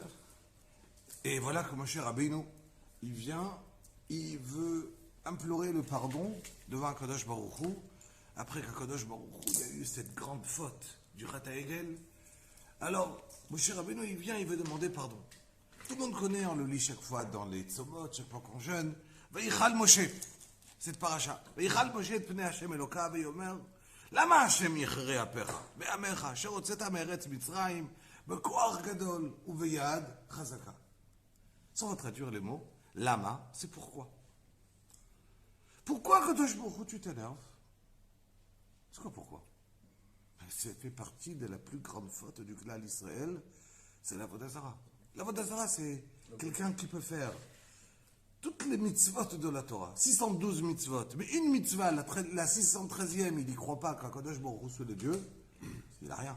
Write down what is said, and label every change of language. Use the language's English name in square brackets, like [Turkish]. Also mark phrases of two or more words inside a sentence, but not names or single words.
[French] Et voilà que Moshe Rabbeinu, il vient, il veut implorer le pardon devant [Hebrew] קדוש ברוך הוא. [French] Après qu' [Hebrew] הקדוש ברוך הוא, [French] il y a eu cette grande faute du Chet à Egel. Alors, Moshe Rabbeinu, il vient, il veut demander pardon. Tout le monde connaît, on le lit chaque fois dans les Tzomot, chaque fois qu'on jeûne. [Hebrew] ויחל משה, [French] cette paracha. [Hebrew] ויחל משה את פני השם אלוקיו ויאמר. למה השם יכרה אפיך בעמך אשר הוצאת מארץ מצרים בכוח גדול וביד חזקה? [French] Sans traduire les mots, lama, c'est pourquoi. Pourquoi [Hebrew] קדוש ברוך הוא, [French] tu t'énerves? C'est quoi pourquoi? Ça fait partie de la plus grande faute du [Hebrew] כלל ישראל, [French] c'est l' [Hebrew] עבודה זרה. [French] L' [Hebrew] עבודה זרה, [French] c'est quelqu'un qui peut faire toutes les mitzvot de la Torah, 612 mitzvot, mais une mitzvah, la 613e, il n'y croit pas qu' [Hebrew] הקדוש ברוך הוא [French] soit le Dieu, il n'a rien.